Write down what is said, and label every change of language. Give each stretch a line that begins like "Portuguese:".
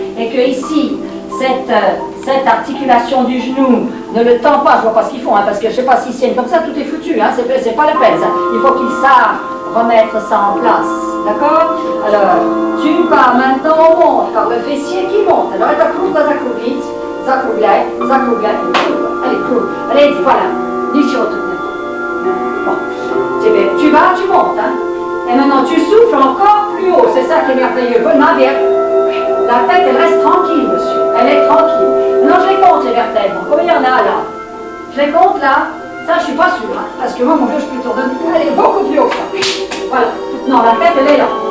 French: Et que ici, cette articulation du genou ne le tend pas, je vois pas ce qu'ils font, hein, parce que je sais pas s'ils tiennent comme ça, tout est foutu, hein, c'est pas la peine, ça. Il faut qu'ils savent remettre ça en place, d'accord? Alors, tu pars maintenant, on monte par le fessier qui monte.
Russian: Alors, это круто закруглить, закругляй, allez, круто, allez, voilà, ничего тут нет.
French: Bon, tu vas, tu montes, hein. Et maintenant, tu souffles encore plus haut, c'est ça qui est merveilleux, naверх. La tête, elle reste tranquille, monsieur. Elle est tranquille. Non, je les compte, les vertèbres. Combien il y en a, là? Je les compte, là. Ça, je suis pas sûre, hein, parce que moi, mon Dieu, je peux tourner. Elle est beaucoup plus haut que ça. Voilà. Non, la tête, elle est là.